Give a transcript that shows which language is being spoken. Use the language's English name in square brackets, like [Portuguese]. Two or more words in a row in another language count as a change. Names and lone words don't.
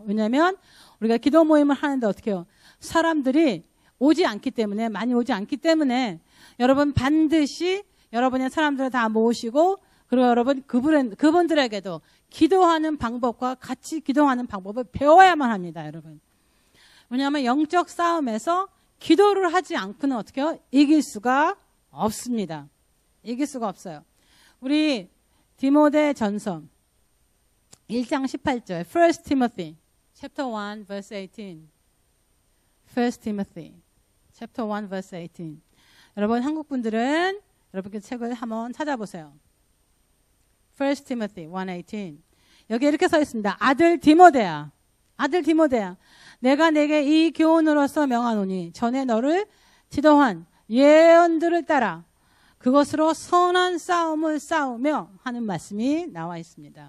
[Korean] 왜냐하면 우리가 기도 모임을 하는데 어떻게 해요? 사람들이 많이 오지 않기 때문에 여러분 반드시 여러분의 사람들을 다 모으시고 그리고 여러분 그분들에게도 기도하는 방법과 같이 기도하는 방법을 배워야만 합니다. 여러분. 왜냐하면 영적 싸움에서 기도를 하지 않고는 어떻게 해요? 이길 수가 없습니다. 이길 수가 없어요. 우리 디모데 전서 1장 18절 [English] 1 Timothy chapter 1 verse 18 1 Timothy chapter 1 verse 18 [Korean] 여러분 한국분들은 여러분께 책을 한번 찾아보세요. 1 Timothy 1:18 여기 이렇게 써 있습니다. 아들 디모데야 내가 내게 이 교훈으로서 명하노니 전에 너를 지도한 예언들을 따라 그것으로 선한 싸움을 싸우며 하는 말씀이 나와 있습니다.